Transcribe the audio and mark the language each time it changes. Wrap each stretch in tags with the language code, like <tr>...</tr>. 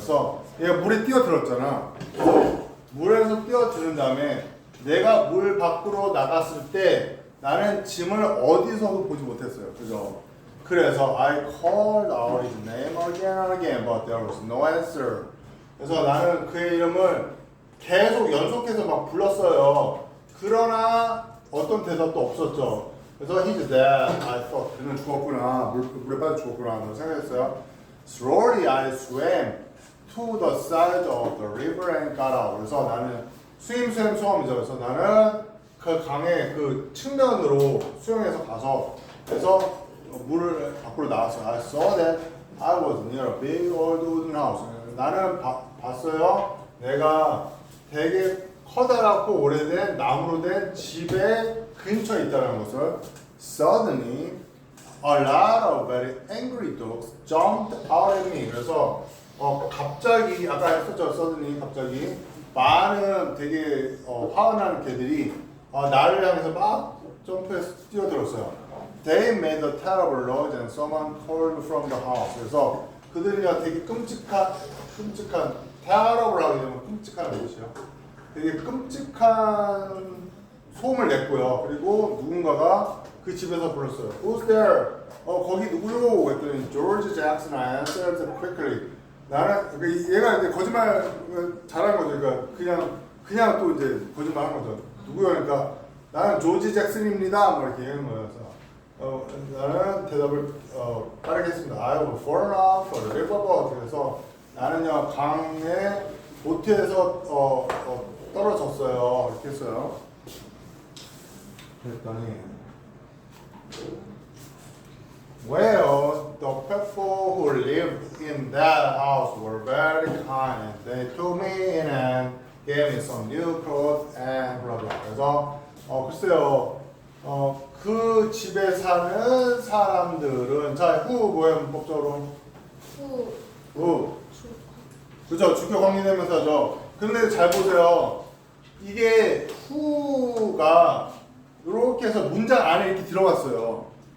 <ko>그래서 얘가 물에 뛰어들었잖아. 물에서 뛰어드는 다음에 내가 물 밖으로 나갔을 때 나는 짐을 어디서도 보지 못했어요. 그죠?</ko> <en>그래서 I called out his name again and again, but there was no answer.</en> <ko>그래서 나는 그의 이름을 계속 연속해서 막 불렀어요. 그러나 어떤 대답도 없었죠.</ko> <en>그래서 he's dead. I thought</en> <ko>그는 죽었구나. 물에 빠져 죽었구나. 라고 생각했어요.</ko> <en>Slowly I swam to the side of the river and got out.</en> <ko>그래서 나는 수험이죠. 그래서 나는 그 강의 그 측면으로 수영해서 가서 그래서 물을 밖으로 나왔어요.</ko> <en>I saw that I was near a big old wooden house.</en> <ko>나는 봤어요. 내가 되게 커다랗고 오래된 나무로 된 집의 근처에 있다는 것을.</ko> <en>Suddenly, a lot of very angry dogs jumped out at me.</en> <ko>그래서 갑자기 아까 했었죠. Suddenly 갑자기 많은 되게 화가 나는 개들이 나를 향해서 막 점프해서 뛰어들었어요.</ko> <en>They made a terrible noise and someone called from the house.</en> <ko>그래서 그들이요 되게 끔찍한 terrible 하게 되면 끔찍한 것이요. 되게 끔찍한 소음을 냈고요. 그리고 누군가가 그 집에서 불렀어요.</ko> <en>Who's there?</en> <ko>거기 누구요?</ko> <en>했더니 George Jackson answered quickly.</en> <ko>나는 얘가 이제 거짓말 잘한 거죠. 그러니까 그냥 또 이제 거짓말한 거죠. 누구요? 그러니까 나는 조지 잭슨입니다. 뭐 이렇게 얘기하는 거예요. 그래서 나는 대답을 빠르게 했습니다.</ko> <en>I have fallen off a riverboat.</en> <ko>그래서 나는요 강에 보트에서 떨어졌어요. 이렇게 했어요.</ko> <en>그랬더니 Well, the people who lived in that house were very kind. They took me in and gave me some new clothes and blah blah.</en> <ko>그래서 글쎄요, 그 집에 사는 사람들은 자, who 뭐예요 문법적으로? who. 그죠? 주격 관계대명사죠. 근데 잘 보세요. 이게 who가 이렇게 해서 문장 안에 이렇게 들어갔어요.</ko>